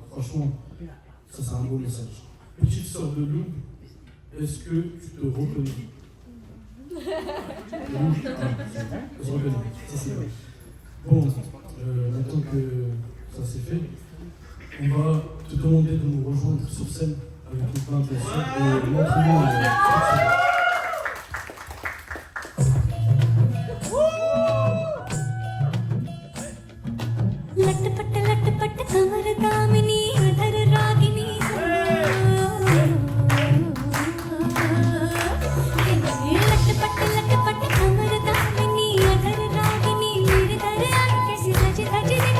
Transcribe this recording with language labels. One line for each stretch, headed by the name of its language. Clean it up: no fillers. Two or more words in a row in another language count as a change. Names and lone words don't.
French: Franchement, ça c'est un beau message. Petite sœur de Loub, est-ce que tu te reconnais? Je reconnais, ça c'est vrai. Bon, maintenant que ça c'est fait, on va te demander de nous rejoindre sur scène avec une plainte bien sûr et montre-nous
Hindi: लटपट कमर दामिनी अधर रागिनी लटपट कमर दामिनी अधर रागिनी मेरे दर आई कैसी सज धज देखो